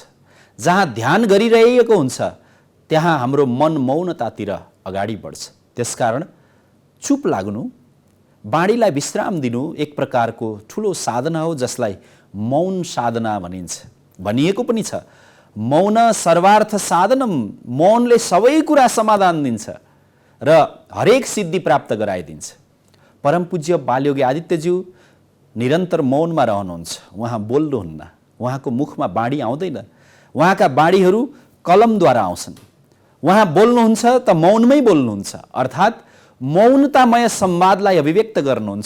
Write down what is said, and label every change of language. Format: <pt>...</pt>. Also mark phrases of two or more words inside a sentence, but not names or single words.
<ne>जहाँ ध्यान गरिरहेको हुन्छ त्यहाँ हाम्रो मन मौनतातिर अगाडि बढ्छ। त्यसकारण चुप लाग्नु, बाणीलाई विश्राम दिनु एक प्रकारको ठुलो साधना हो, जसलाई मौन साधना भनिन्छ। भनिएको पनि छ,</ne> <sa>मौन सर्वार्थ साधनम,</sa> <ne>मौनले सबै कुरा समाधान दिन्छ र हरेक सिद्धि प्राप्त गराइदिन्छ। परम पूज्य बालयोगी आदित्यज्यू निरन्तर मौनमा रहनुहुन्छ। उहाँ बोल्नुहुन्न, उहाँको मुखमा बाणी आउँदैन, उहाँका बाणीहरू कलमद्वारा आउँछन्। उहाँ बोल्नुहुन्छ त मौनमै बोल्नुहुन्छ, अर्थात् मौनतामय संवादलाई अभिव्यक्त गर्नुहुन्छ।</ne>